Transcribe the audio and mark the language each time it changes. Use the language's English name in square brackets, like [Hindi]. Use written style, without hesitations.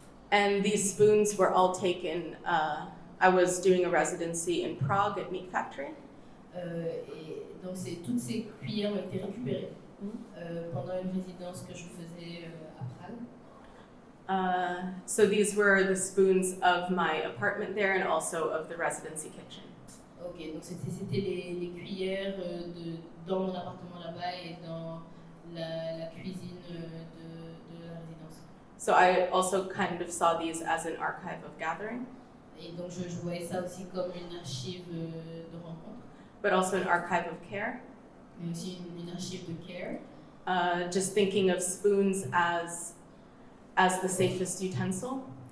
[English] And these spoons were all taken. I was doing a residency in Prague at Meat Factory. [French] Et donc toutes ces cuillères ont été récupérées pendant une résidence que je faisais à Prague. [English] So these were the spoons of my apartment there and also of the residency kitchen. [French] Ok, donc c'était les cuillères dans mon appartement là-bas et dans la cuisine de la résidence. [English] So I also kind of saw these as an archive of gathering. [French] Et donc je voyais ça aussi comme une archive de rencontre. [English] But also an archive of care. [French] Mais aussi une archive de care. [English] Just thinking of spoons as the safest utensil.